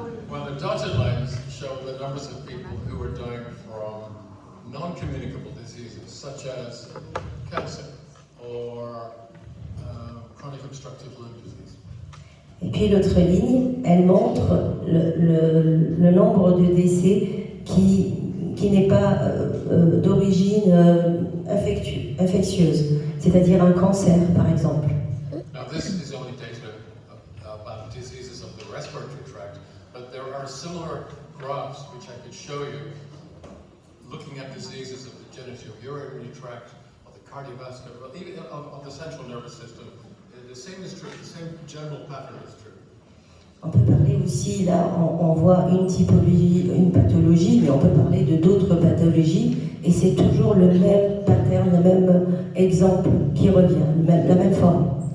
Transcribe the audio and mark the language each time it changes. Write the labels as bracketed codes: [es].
[en] Well, the dotted lines show the numbers of people who are dying from non-communicable diseases such as cancer or chronic obstructive lung disease. [fr] Et puis l'autre ligne, elle montre le nombre de décès qui n'est pas d'origine infectieuse, c'est-à-dire un cancer par exemple. [en] Now this is only data about diseases of the respiratory tract, but there are similar graphs which I could show you looking at diseases of the genitourinary tract, of the cardiovascular, well, even of the central nervous system. The same is true, the same general pattern is true. [fr] On peut parler aussi, là, on voit une typologie, une pathologie, mais on peut parler de d'autres pathologies, et c'est toujours le même pattern, le même exemple qui revient, la même forme.